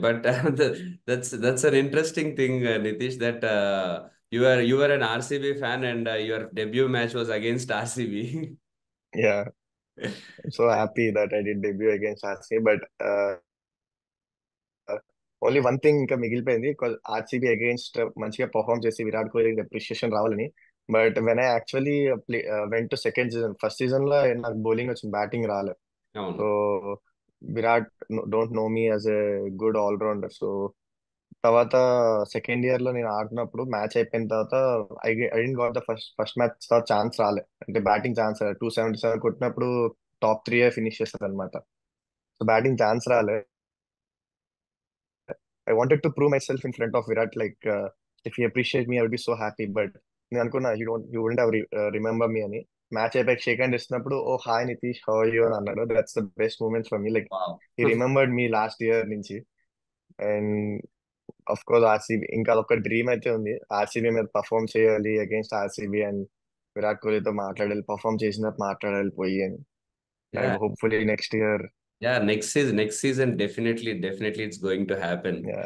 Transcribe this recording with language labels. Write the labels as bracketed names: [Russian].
[English] But that's an interesting thing, Nitish, that you were an RCB fan and your debut match was against RCB. Yeah, so Right. Happy that I did debut against RCB. But only one thing [Telugu] ఇంకా మిగిలిపోయింది, RCB against మంచిగా perform చేసి Virat Kohli appreciation రావాలని. [English] but when I actually went to second season, [Telugu] first season లో నాకు bowling వచ్చింది, batting రాలేదు. [English] so [Telugu] అవును. [English] Virat don't know me as a good all-rounder. [Telugu] So తర్వాత సెకండ్ ఇయర్ లో నేను ఆడుతున్నప్పుడు, మ్యాచ్ అయిపోయిన తర్వాత [English] I didn't got the first first match [Telugu] తర్వాత ఛాన్స్ రాలే, అంటే బ్యాటింగ్ ఛాన్స్ రాలే. 277 కొట్టినప్పుడు టాప్ 3 ఫినిష్ చేస్తారు అనమాట. సో బ్యాటింగ్ ఛాన్స్ రాలే. [English] I wanted to prove myself in front of Virat, like, if he appreciate me, I would be so happy. But [Telugu] నేను అనుకున్నా, [English] you wouldn't have remember me అని. [Telugu] Match అయిపోయి shake hand ఇస్తున్నప్పుడు, [English] oh hi Nitish, how are you [Telugu] అని అన్నాడు. [English] That's the best moment for me. Like, wow. He remembered me last year నుంచి. [Telugu] And of course RCB, ఇంకా అదొక డ్రీమ్ అయితే ఉంది, ఆర్సీబీ మీద పర్ఫామ్ చేయాలి అగేన్స్ట్ ఆర్సీబీ, అండ్ విరాట్ కోహ్లీతో మాట్లాడాలి, పర్ఫామ్ చేసినట్టు మాట్లాడాలి పోయి అని. [English] Yeah, hopefully next year. yeah. Next season, definitely, it's going to happen.